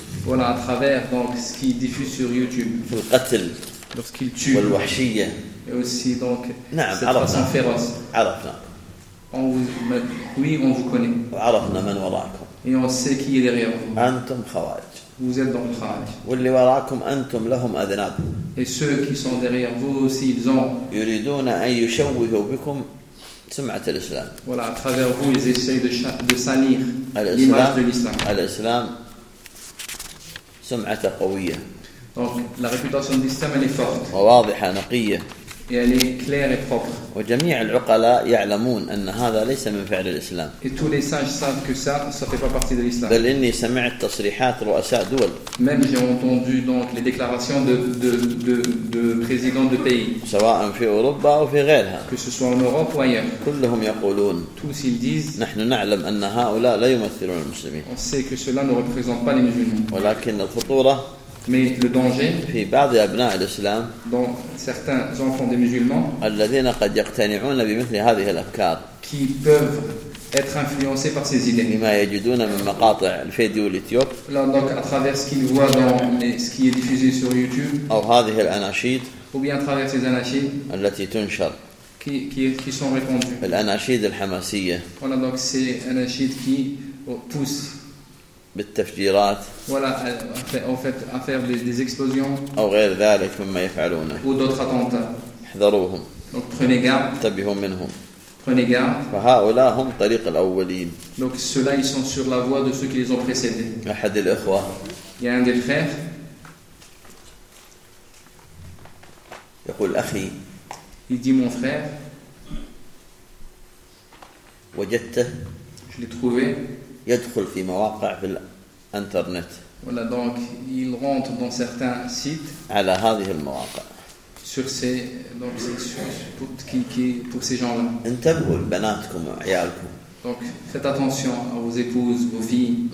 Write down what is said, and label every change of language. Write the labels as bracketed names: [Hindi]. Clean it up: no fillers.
[French] Voilà à travers donc ce qui diffuse sur YouTube. [Arabic] في القتل. [French] Lorsqu'ils tuent. [Arabic] والوحشية. [French] Et aussi donc. [Arabic] نعم عرفنا. عرفنا. [French] On vous connaît. [Arabic] وعرفنا من وراكم. [French] Et on sait qui est derrière vous. [Arabic] أنتم خوارج. [French] Vous êtes donc خوارج. [Arabic] واللي وراكم أنتم لهم أذناب. [French] Et ceux qui sont derrière vous aussi, ils ont. [Arabic] يريدون أن يشوهوا بكم سمعة الإسلام. [French] Voilà, à travers vous, ils essayent de salir l'image de l'islam. [Arabic] الإسلام سمعة قوية. [French] Donc la réputation de l'islam elle est forte. [Arabic] وواضحة نقية. [French] Et elle est claire et propre. [Arabic] وجميع العقلاء يعلمون أن هذا ليس من فعل الإسلام. [French] Et tous les sages savent que ça fait pas partie de l'islam. [Arabic] بل إني سمعت تصريحات رؤساء دول. [French] Même j'ai entendu donc les déclarations de présidents de pays. [Arabic] سواء في أوروبا أو في غيرها. [French] Que ce soit en Europe ou ailleurs. [Arabic] كلهم يقولون. [French] Tous ils disent. [Arabic] نحن نعلم أن هؤلاء لا يمثلون المسلمين. [French] On sait que cela ne représente pas les musulmans. [Arabic] ولكن الخطورة. [French] Mais le danger [Arabic] في بعض أبناء الإسلام [French] dans certains enfants des musulmans [Arabic] الذين قد يقتنعون بمثل هذه الأفكار [French] qui peuvent être influencés par ces idées [Arabic] مما يجدون من مقاطع الفيديو اليوتيوب [French] là donc à travers ce qu'ils voient dans ce qui est diffusé sur YouTube [Arabic] أو هذه الأناشيد [French] ou bien à travers ces anachides [Arabic] التي تنشر [French] qui sont répandues [Arabic] الأناشيد الحماسية [French] voilà donc ces anachides qui poussent [Arabic] بالتفجيرات ولا أوفت أفعل [French] des explosions [Arabic] أو غير ذلك مما يفعلونه [French] ou d'autres attentats [Arabic] احذروهم [French] donc prenez garde [Arabic] انتبهوا منهم [French] prenez garde [Arabic] فهؤلاء هم طريق الأولين [French] donc ceux-là ils sont sur la voie de ceux qui les ont précédés [Arabic] أحد الأخوة [French] il y a un des frères [Arabic] يقول أخي [French] il dit mon frère [Arabic] وجدته [French] je l'ai trouvé [Arabic] يدخل في مواقع في الانترنت. [French] ولا donc il rentre dans certains sites. [Arabic] على هذه المواقع. [French] sur ces donc pour ces gens-là. [Arabic] انتبهوا لبناتكم وعيالكم. [French] donc faites attention à vos épouses, vos filles.